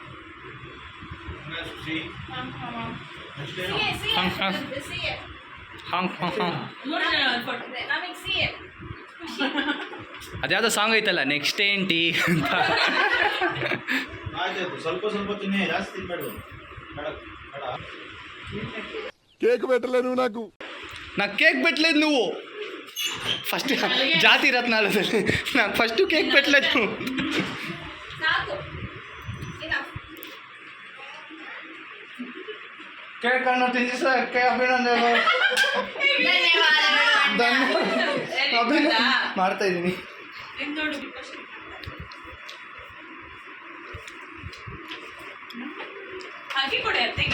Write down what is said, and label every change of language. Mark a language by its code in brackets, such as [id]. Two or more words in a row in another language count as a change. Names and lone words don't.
[kn] ಮೂರು ಜನ ಒಂದು ಫೋಟೋ ನಮಗೆ ಸಿಎ ಅದ್ಯಾವುದೋ ಸಾಂಗ್ ಐತಲ್ಲ ನೆಕ್ಸ್ಟ್ ఏంటి ಅಂತ. ಆಯ್ತಾಯ್ತು ಸ್ವಲ್ಪ ಸ್ವಲ್ಪ ತಿನ್ನಿ ಜಾಸ್ತಿ ತಿನ್ಬೇಡ [te] కేక్ పెట్టలేదు నాకు నాకు కేక్ పెట్టలేదు నువ్వు ఫస్ట్ జాతి రత్నాలದಲ್ಲಿ నాకు ఫస్ట్ కేక్ పెట్టలేదు నువ్వు. [kn] ಸಾಕು ಕೇಕ್ ಅನ್ನು ತಿನ್ನಿಸಕ್ಕೆ ಅಭಿನಂದನೆ. ಮಾಡ್ತಾ ಇದ್ದೀನಿ. ನೋಡು ಹಾಗೆ ಕೊಡೆ ಅತ್ತೆಗೆ